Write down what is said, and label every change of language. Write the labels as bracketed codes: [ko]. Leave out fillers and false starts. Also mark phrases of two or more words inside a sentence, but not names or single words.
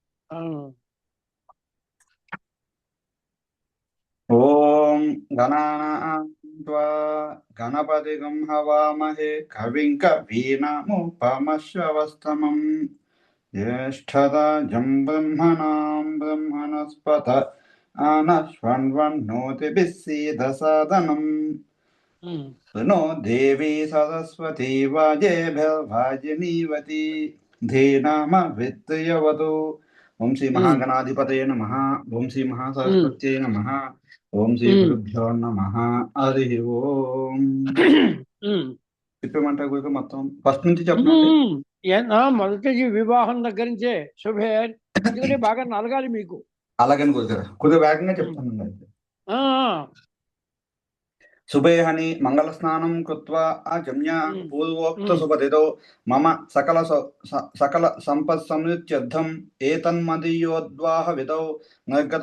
[sa] ఓం గణానాం త్వా గణపతిగం హవామహే కవిం కవీనాముపమశ్రవస్తమం జ్యేష్ఠరాజం బ్రహ్మణాం బ్రహ్మణస్పత ఆనశ్వన్వన్నోతిభిः सीदसादनम् नो देवी सरस्वती वाजेभिर्वाजिनीवती धीनामवित्तयवतु। ओं श्री महागणाधिपतये नमः। ओं श्री महासरस्वत्यै नमः। ओं श्री गुरुभ्यो नमः। हरि ओम। [te] చెప్పమంటారు గురుగా? మొత్తం ఫస్ట్ నుంచి చెప్పండి. మొదటి వివాహం దగ్గర నుంచే శుభే, ఎందుకంటే బాగా నలగాలి మీకు. అలాగని గురుగారు కొద్దిగా వేగంగా చెప్తానండి. అయితే [sa] శుభేహని మంగళ స్నానం కృత్వా ఆచమ్య పూర్వోక్త శుభదిదో మమ సకల సంపత్ సంయుత్యర్థం ఏతన్మదీయోద్వాహ విదౌ నిర్గత